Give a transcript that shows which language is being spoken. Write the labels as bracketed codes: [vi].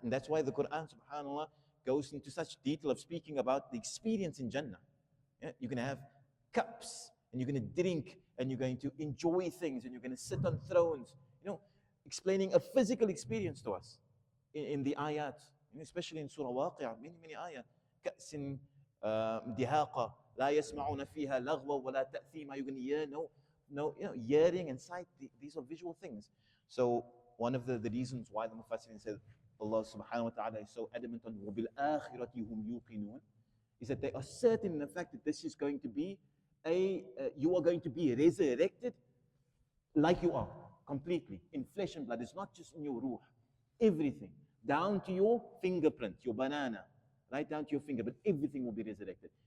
[en] And that's why the Qur'an, subhanAllah, goes into such detail of speaking about the experience in Jannah. Yeah? You're going to have cups, and you're going to drink, and you're going to enjoy things, and you're going to sit on thrones, explaining a physical experience to us in the ayat, especially in Surah Al-Baqarah, many ayat. [ar] كأس دهاقة لا يسمعون فيها لغوا ولا تأثيما. [en] You're going to hear hearing and sight. These are visual things. So one of the reasons why the Mufassirin said Allah subhanahu wa ta'ala is so adamant on [ar] وَبِالْآخِرَةِ هُمْ يُوقِنُونَ, [en] is that they are certain in the fact that this is going to be you are going to be resurrected like you are, completely, in flesh and blood. It's not just in your ruh, everything, down to your fingerprint, your banana, right down to your finger, but everything will be resurrected.